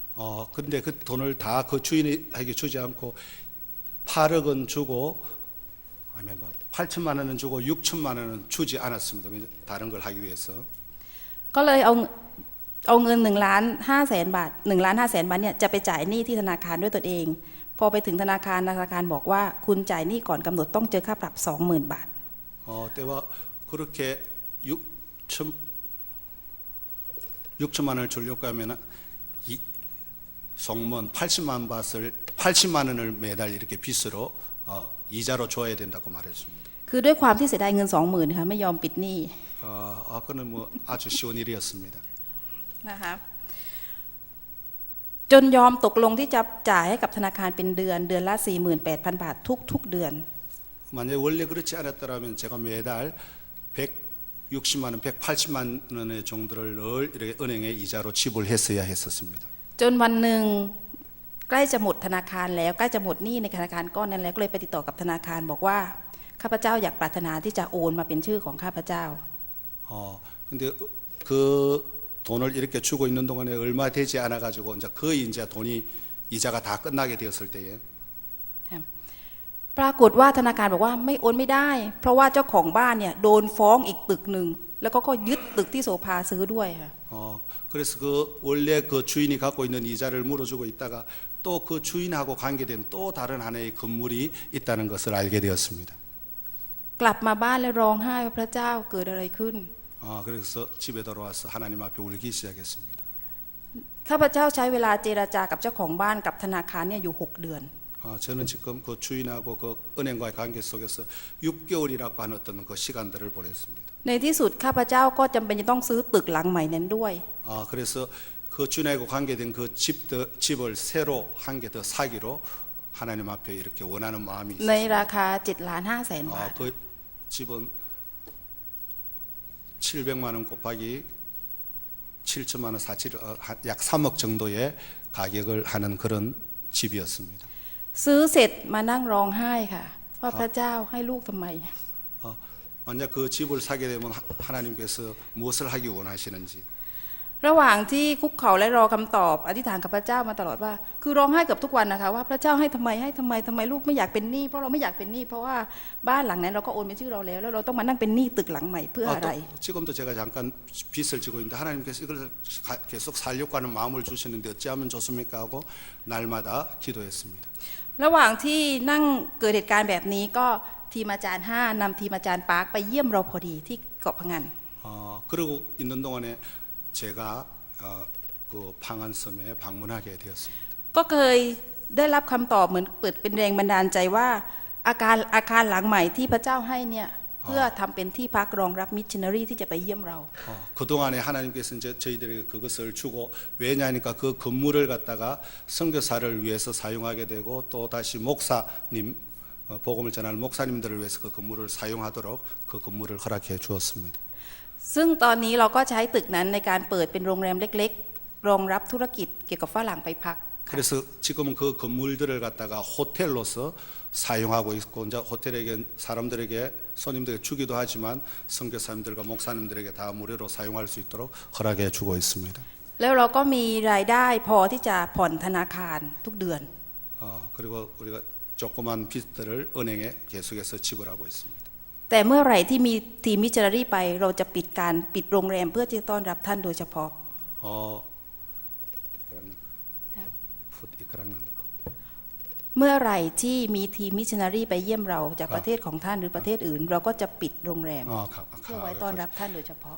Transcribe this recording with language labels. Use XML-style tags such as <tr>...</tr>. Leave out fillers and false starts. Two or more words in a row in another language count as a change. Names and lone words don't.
<ko>근데 그 돈을 다 그 주인에게 주지 않고 8억 원 주고 아니면 8천만 원은 주고 6천만 원은 주지 않았습니다. 다른 걸 하기 위해서.</ko> <th>ก็เลยเอาเงิน1,500,000 บาท1,500,000 บาทเนี่ยจะไปจ่ายหนี้ที่ธนาคารด้วยตนเอง พอไปถึงธนาคารบอกว่าคุณจ่ายหนี้ก่อนกำหนดต้องเจอค่าปรับ 20,000 บาท</th> <ko>때와 그렇게 6천만 원을 주려고 하면 송문 80만 원을 매달 이렇게 빚으로 이자로 줘야 된다고 말했습니다.</ko> <th>คือด้วยความที่เสียดายเงิน 20,000 ค่ะไม่ยอมปิดหนี้</th> <ko>그는 뭐 아주 쉬운 일이었습니다.</ko> <th>นะคะจนยอมตกลงที่จะจ่ายให้กับธนาคารเป็นเดือนละ 48,000 บาททุกเดือน</th> <ko>만약에 원래 그렇지 않았더라면 제가 매달 160만 원, 180만 원의 정도를 늘 이렇게 은행에 이자로 지불했어야 했었습니다.</ko> <th>จนวันหนึ่งใกล้จะหมดธนาคารแล้วใกล้จะหมดหนี้ในธนาคารก้อนนั้นแล้วก็เลยไปติดต่อกับธนาคารบอกว่าข้าพเจ้าอยากปรารถนาที่จะโอนมาเป็นชื่อของข้าพเจ้า</th> <ko>근데 그 돈을 이렇게 주고 있는 동안에 얼마 되지 않아 가지고 이제 거의 이제 돈이 이자가 다 끝나게 되었을 때에</ko> <th>ปรากฏว่าธนาคารบอกว่าไม่โอนไม่ได้ เพราะว่าเจ้าของบ้านเนี่ยโดนฟ้องอีกตึกหนึ่งแล้วก็ยึดตึกที่โสภาซื้อด้วยค่ะ</th> <ko>그래서 그 원래 그 주인이 갖고 있는 이자를 물어주고 있다가 또 그 주인하고 관계된 또 다른 하나의 건물이 있다는 것을 알게 되었습니다.</ko> <th>กลับมาบ้านแล้วร้องไห้ว่าพระเจ้าเกิดอะไรขึ้น</th> <ko>그래서 집에 돌아와서 하나님 앞에 울기 시작했습니다.</ko> <th>ข้าพเจ้าใช้เวลาเจรจากับเจ้าของบ้านกับธนาคารเนี่ยอยู่6 เดือน</th> <ko>저는 지금 그 주인하고 그 은행과의 관계 속에서 6개월이라고 하는 어떤 그 시간들을 보냈습니다.</ko> <th>ในที่สุดข้าพเจ้าก็จำเป็นจะต้องซื้อตึกหลังใหม่นั้นด้วย</th> <ko>그래서 그 주인하고 관계된 그 집을 새로 한 개 더 사기로 하나님 앞에 이렇게 원하는 마음이</ko> <th>ใน</th> <ko>있었습니다.</ko> <th>ราคา 7,500,000 บาท</th> <ko>그 집은 700만 원 곱하기 7천만 원 약 3억 정도의 가격을 하는 그런 집이었습니다.</ko> <th>ซื้อเสร็จมานั่งร้องไห้ค่ะว่าพระเจ้าให้ลูกทำไม</th> <ko>만약 그 집을 사게 되면 하나님께서 무엇을 하기 원하시는지</ko> <th>ระหว่างที่คุกเข่าและรอคำตอบอธิษฐานกับพระเจ้ามาตลอดว่าคือร้องไห้เกือบทุกวันนะคะว่าพระเจ้าให้ทำไมลูกไม่อยากเป็นหนี้เพราะเราไม่อยากเป็นหนี้เพราะว่าบ้านหลังนั้นเราก็โอนเป็นชื่อเราแล้วเราต้องมานั่งเป็นหนี้ตึกหลังใหม่เพื่ออะไร</th> <ko>지금도 제가 잠깐 빚을 지고 있는데 하나님께서 이걸 계속 살려고 하는 마음을 주시는데 어찌하면 좋습니까 하고 날마다 기도했습니다.</ko> <th>ระหว่างที่นั่งเกิดเหตุการณ์แบบนี้ก็ทีมอาจารย์5นำทีมอาจารย์ปาร์คไปเยี่ยมเราพอดีที่เกาะพะงัน</th> <ko>그러고 있는 동안에 제가 그 방안섬에 방문하게 되었습니다.</ko> <th>ก็เคยได้รับคำตอบเหมือนเปิดเป็นแรงบันดาลใจว่าอาคารหลังใหม่ที่พระเจ้าให้เนี่ยเพื่อทำเป็นที่พักรองรับมิชชันนารีที่จะไปเยี่ยมเรา</th> <ko>그동안에 하나님께서 이제 저희들에게 그것을 주고 왜냐하니까 그 건물을 갖다가 선교사를 위해서 사용하게 되고 또 다시 목사님 복음을 전하는 목사님들을 위해서 그 건물을 사용하도록 그 건물을 허락해 주었습니다.</ko> <th>ซึ่งตอนนี้เราก็ใช้ตึกนั้นในการเปิดเป็นโรงแรมเล็กๆรองรับธุรกิจเกี่ยวกับฝรั่งไปพัก</th> <ko>그래서 지금은 그 건물들을 갖다가 호텔로서 사용하고 있고 이제 호텔에게 사람들에게 손님들에게 주기도 하지만 선교사님들과 목사님들에게 다 무료로 사용할 수 있도록 허락해 주고 있습니다.</ko> <th>แล้วเราก็มีรายได้พอที่จะผ่อนธนาคารทุกเดือน</th> <ko>그리고 우리가 조그만 빚들을 은행에 계속해서 지불하고 있습니다.</ko> <th>แต่เมื่อไหร่ที่มีทีมมิชชันนารีไปเราจะปิดโรงแรมเพื่อที่จะต้อนรับท่านโดยเฉพาะ เมื่อไหร่ที่มีทีมมิชชันนารีไปเยี่ยมเราจากประเทศของท่านหรือประเทศอื่นเราก็จะปิดโรงแรมเพื่อไว้ต้อนรับท่านโดยเฉพาะ</th>